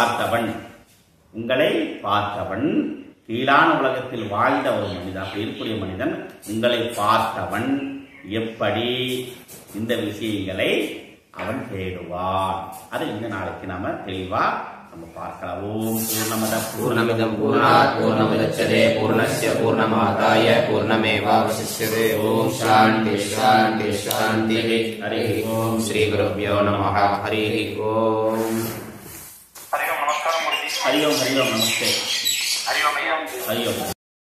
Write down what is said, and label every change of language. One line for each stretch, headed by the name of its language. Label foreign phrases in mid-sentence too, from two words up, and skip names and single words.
Tamil: பார்த்தவன், கீழான உலகத்தில் வாழ்ந்த ஒரு மனிதன், அப்படி இருக்கக்கூடிய மனிதன் உங்களை பார்த்தவன் எப்படி இந்த விஷயங்களை அவன் தேடுவான். அதை இந்த நாளைக்கு நாம தெளிவா நம்ம பார்க்கலாம்.
Sanskrit: ॐ पूर्णमिदं पूर्णात् पूर्णमुदच्यते पूर्णस्य पूर्णमादाय पूर्णमेवावशिष्यते. ॐ शान्ति शान्ति शान्ति. हरि ॐ. श्री गुरुभ्यो நமः. हरि ॐ. हरि ॐ. नमस्कारम्. हरि ॐ. हरि ॐ. नमस्ते. हरि ॐ.